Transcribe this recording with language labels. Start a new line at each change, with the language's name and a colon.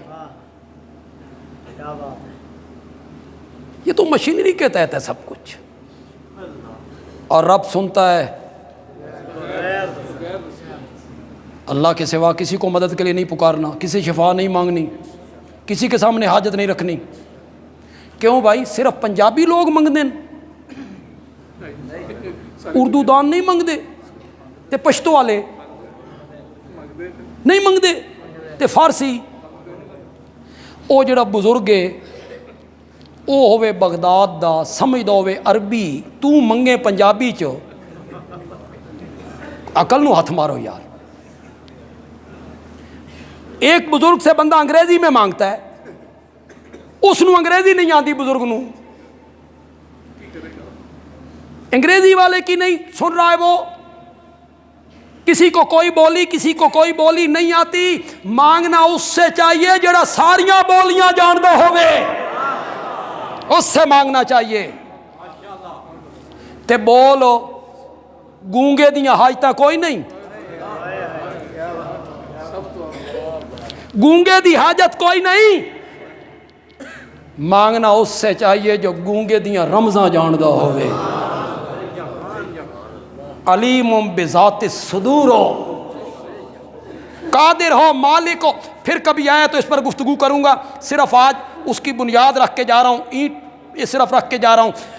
Urdu: کیا بات ہے. یہ تو مشینری کے تحت ہے سب کچھ. اور رب سنتا ہے. اللہ کے سوا کسی کو مدد کے لیے نہیں پکارنا، کسی شفا نہیں مانگنی، کسی کے سامنے حاجت نہیں رکھنی. کیوں بھائی؟ صرف پنجابی لوگ منگتے ہیں، اردو دان نہیں منگتے، تے پشتو والے نہیں منگتے، تے فارسی.
Punjabi: او جڑا بزرگ ہے او ہوئے بغداد دا، سمجھدا ہوئے عربی، تو منگے پنجابی چ. عقل نو ہاتھ مارو یار.
Urdu: ایک بزرگ سے بندہ انگریزی میں مانگتا ہے، اس نو انگریزی نہیں آتی، بزرگ نو انگریزی والے کی نہیں سن رہا ہے. وہ کسی کو کوئی بولی، کسی کو کوئی بولی نہیں آتی. مانگنا اس سے چاہیے
Punjabi: جڑا ساریاں بولیاں جاندا ہوئے،
Urdu: اس سے مانگنا چاہیے.
Punjabi: تے بولو گونگے دیاں حاجتاں کوئی نہیں، گونگے دی حاجت کوئی نہیں.
Urdu: مانگنا اس سے چاہیے جو
Punjabi: گونگے دیاں رمزاں جاندا ہوئے.
Urdu: علیم بذات الصدور ہو، قادر ہو، مالک ہو. پھر کبھی آیا تو اس پر گفتگو کروں گا، صرف آج اس کی بنیاد رکھ کے جا رہا ہوں، اینٹ یہ صرف رکھ کے جا رہا ہوں.